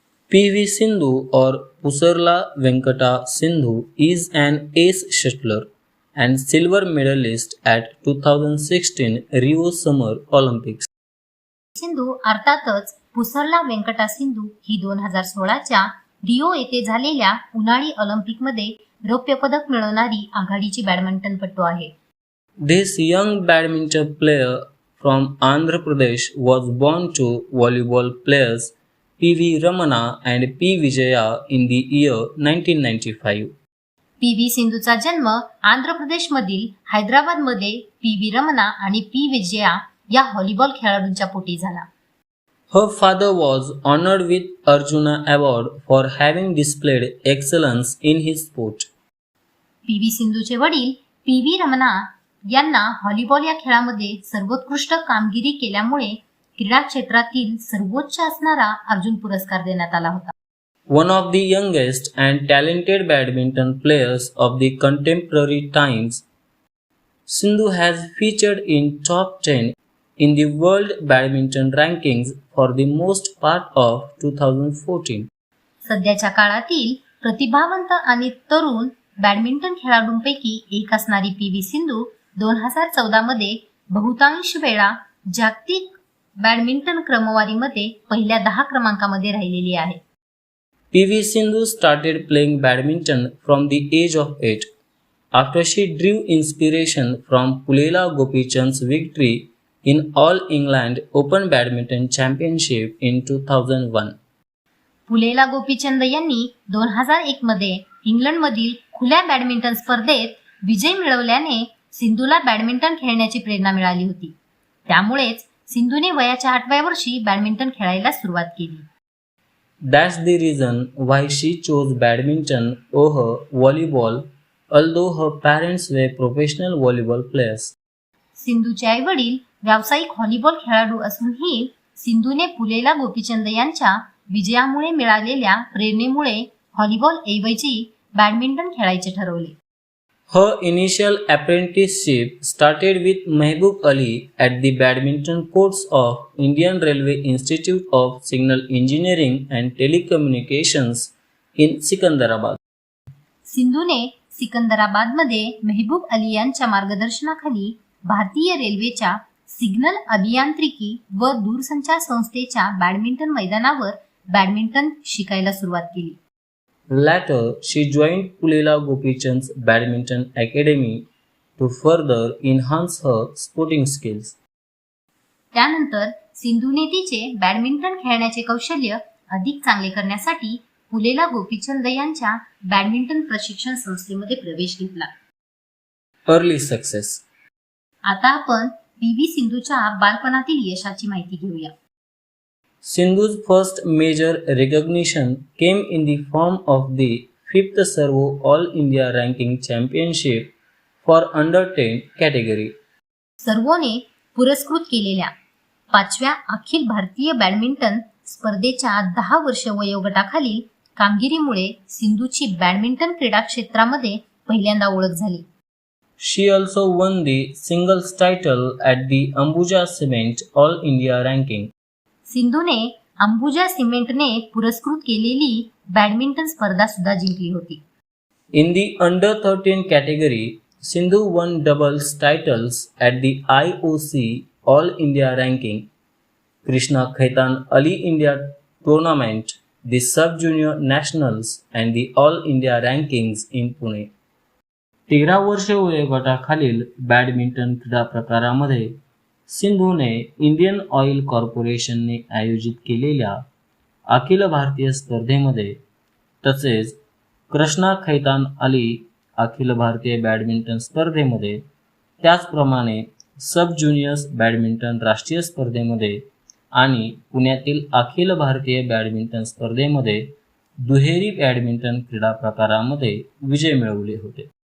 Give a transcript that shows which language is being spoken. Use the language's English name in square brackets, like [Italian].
[English] P V. Sindhu or Pusarla Venkata Sindhu is an ace shuttler and silver medalist at 2016 Rio Summer Olympics. [Marathi] Sindhu अर्थातच पुसरला व्यंकटा सिंधू ही 2016च्या Rio येथे झालेल्या उन्हाळी ऑलिम्पिकमध्ये रौप्य पदक मिळवणारी आघाडीची बॅडमिंटनपटू आहे. [English] This young badminton player from Andhra Pradesh was born to volleyball players P.V. Ramana and P. Vijaya in the year 1995. [Marathi] P V. सिंधूचा जन्म आंध्र प्रदेशमधील हैदराबादमध्ये पी.व्ही. रमना आणि पी. विजया या व्हॉलीबॉल खेळाडूंच्या पोटी झाला. [English] Her father was honored with Arjuna Award for having displayed excellence in his sport. [Marathi] P V. सिंधूचे वडील पी.व्ही. रमना यांना व्हॉलीबॉल या खेळामध्ये सर्वोत्कृष्ट कामगिरी केल्यामुळे क्रीडा क्षेत्रातील सर्वोच्च असणारा अर्जुन पुरस्कार देण्यात आला होता. [English] One of the youngest and talented badminton players of the contemporary times, Sindhu has featured in top 10 in the world badminton rankings for the most part of 2014. [Marathi] सध्याच्या काळातील प्रतिभावंत आणि तरुण बॅडमिंटन खेळाडूंपैकी एक असणारी पी.व्ही. सिंधू 2014 मध्ये बहुतांश वेळा जागतिक बॅडमिंटन क्रमवारीमध्ये पहिल्या 10 क्रमांकामध्ये राहिलेली आहे. [English] P.V. Sindhu started playing badminton from the age of 8 after she drew inspiration from Pulela Gopichand's victory in All England Open Badminton Championship in 2001. [Marathi] Pullela Gopichand यांनी 2001 मध्ये इंग्लंडमधील खुल्या बॅडमिंटन स्पर्धेत विजय मिळवल्याने सिंधूला बॅडमिंटन खेळण्याची प्रेरणा मिळाली होती. त्यामुळेच सिंधूने वयाच्या 8व्या वर्षी बॅडमिंटन खेळायला सुरुवात केली. [English] That's the reason why she chose badminton over volleyball, although her parents were professional volleyball players. [Marathi] सिंधूचे आई वडील व्यावसायिक व्हॉलीबॉल खेळाडू असूनही सिंधूने पुलेला गोपीचंद यांच्या विजयामुळे मिळालेल्या प्रेरणेमुळे व्हॉलीबॉल ऐवजी बॅडमिंटन खेळायचे ठरवले. [English] Her initial apprenticeship started with Mehboob Ali at the badminton courts of Indian Railway Institute of Signal Engineering and Telecommunications in Sikandarabad. [Marathi] सिंधूने सिकंदराबादमध्ये मेहबूब अली यांच्या मार्गदर्शनाखाली भारतीय रेल्वेच्या सिग्नल अभियांत्रिकी व दूरसंचार संस्थेच्या बॅडमिंटन मैदानावर बॅडमिंटन शिकायला सुरुवात केली. [English] Later, she joined Pulela Gopichand's Badminton Academy to further enhance her sporting skills. [Marathi] त्यानंतर सिंधूने तिचे बॅडमिंटन खेळण्याचे कौशल्य अधिक चांगले करण्यासाठी पुलेला गोपीचंद यांच्या बॅडमिंटन प्रशिक्षण संस्थेमध्ये प्रवेश घेतला. [English] Early success. [Marathi] आता आपण पी.व्ही. सिंधूच्या बालपणातील यशाची माहिती घेऊया. [English] Sindhu's first major recognition came in the form of the 5th Servo All India Ranking Championship for Under 10 category. [Marathi] सर्वोने पुरस्कृत केलेल्या 5व्या अखिल भारतीय बॅडमिंटन स्पर्धेच्या 10 वर्ष वयोगटाखालील कामगिरीमुळे सिंधूची बॅडमिंटन क्रीडा क्षेत्रामध्ये पहिल्यांदा ओळख झाली. [English] She also won the singles title at the Ambuja Cement All India ranking. [Marathi] सिंधूने अंबुजा सिमेंटने पुरस्कृत केलेली बॅडमिंटन स्पर्धा सुद्धा जिंकली होती. [English] In the under 13 category, Sindhu won doubles titles at the IOC All India ranking, Krishna Khaitan Ali India Tournament, the Sub-Junior Nationals and the All India rankings in Pune. [Marathi] 13 वर्षे वयोगटाखालील badminton क्रीडा प्रकारामध्ये सिंधूने Indian oil कॉर्पोरेशनने आयोजित केलेल्या अखिल भारतीय स्पर्धेमध्ये तसेच Krishna Khaitan Ali Akhil Bharatiya badminton स्पर्धेमध्ये त्याचप्रमाणे सब ज्युनियर्स बॅडमिंटन राष्ट्रीय स्पर्धेमध्ये आणि पुण्यातील अखिल भारतीय बॅडमिंटन स्पर्धेमध्ये दुहेरी बॅडमिंटन क्रीडा प्रकारामध्ये विजय मिळवले होते.